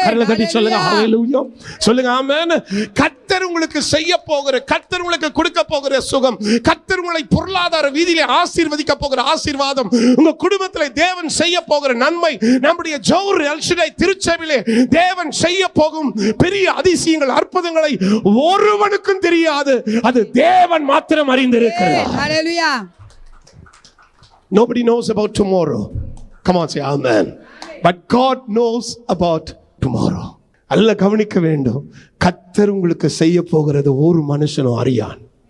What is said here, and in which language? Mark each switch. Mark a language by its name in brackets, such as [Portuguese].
[Tamil] கரலை தட்டி சொல்லுங்க ஹல்லேலூயா. சொல்லுங்க ஆமென். கர்த்தர் உங்களுக்கு செய்ய போகிற, கர்த்தர் உங்களுக்கு கொடுக்க போகிற சுகம், கர்த்தர் உங்களை பொருளாதார வீதியிலே ஆசீர்வதிக்க போகிற ஆசீர்வாதம், உங்க குடும்பத்திலே தேவன் செய்ய போகிற நன்மை, நம்முடைய ஜோர் எல்ஷடாய் திருச்சபையிலே தேவன் செய்ய போகும் பெரிய அதிசயங்கள், அற்புதங்களை ஒருவனுக்கும் தெரியாது. அது தேவன் மாத்திரம் அறிந்திருக்கிறார். ஹல்லேலூயா. [English] Nobody knows about tomorrow. Come on, say amen. But God knows about tomorrow. [Tamil] அல்ல கவனிக்க வேண்டும். கர்த்தர் உங்களுக்கு செய்ய போகிறது ஒரு மனுஷனும் அறியான்.